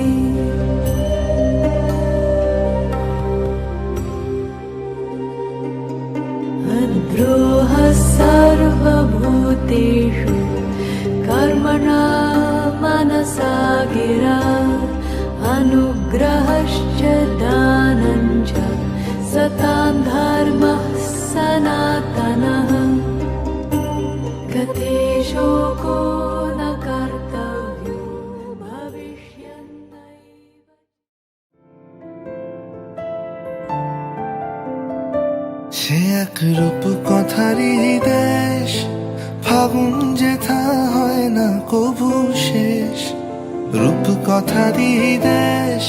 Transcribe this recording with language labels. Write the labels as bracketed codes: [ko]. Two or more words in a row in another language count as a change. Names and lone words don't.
[sa] द्रोहः सर्वभूतेषु कर्मणा मनसा गिरा अनुग्रहश्च दानं च सतां धर्मः सनातनः गते शोको न कर्तव्यो भविष्यन्नैव [bn] সে এক রূপ কথারই দেশ ফাগুন যেথা হয় না কবু শেষ রূপ কথারই দেশ